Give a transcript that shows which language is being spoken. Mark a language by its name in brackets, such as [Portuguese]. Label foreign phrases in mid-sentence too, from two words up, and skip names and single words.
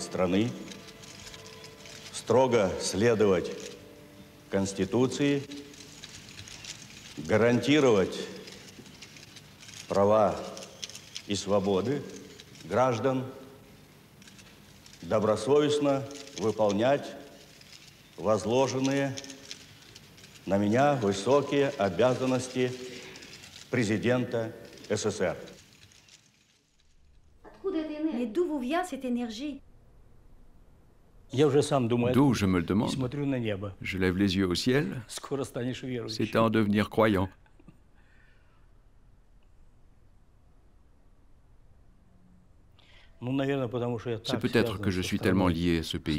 [Russian] страны, строго следовать Конституции, гарантировать права и свободы граждан, добросовестно выполнять возложенные на меня высокие обязанности президента СССР. [French] Mais d'où vous vient cette énergie? D'où je me le demande. Je lève les yeux au ciel. C'est à en devenir croyant. C'est peut-être que je suis tellement lié à ce pays.